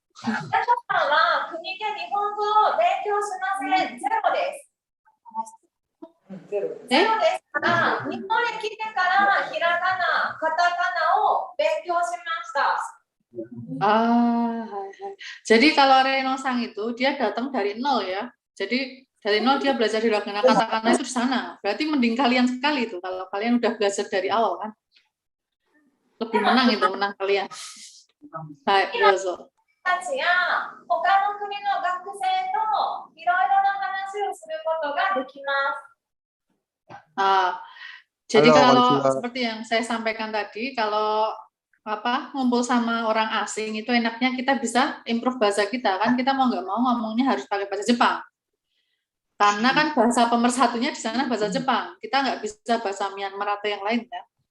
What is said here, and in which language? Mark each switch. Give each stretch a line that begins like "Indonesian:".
Japanese: ヤコさんは国で日本語を勉強しません。ゼロです。ゼロですから、日本へ来てからひらがな、カタカナを勉強しました。
Indonesian: Jadi kalau Reno-sang itu dia datang dari nol ya. Jadi dari nol dia belajar hiragana katakana itu di sana. Berarti mending kalian sekali itu kalau kalian udah belajar dari awal kan. Lebih menang itu, menang kalian. Baik, dozo.
Japanese: たちや他の国の学生といろいろな話をすることができます。
Indonesian: Jadi kalau seperti yang saya sampaikan tadi, kalau ngumpul sama orang asing itu enaknya kita bisa improve bahasa kita kan, kita mau nggak mau ngomongnya harus pakai bahasa Jepang. Karena kan bahasa pemersatunya di sana bahasa Jepang, kita nggak bisa bahasa Myanmar atau yang lain ya.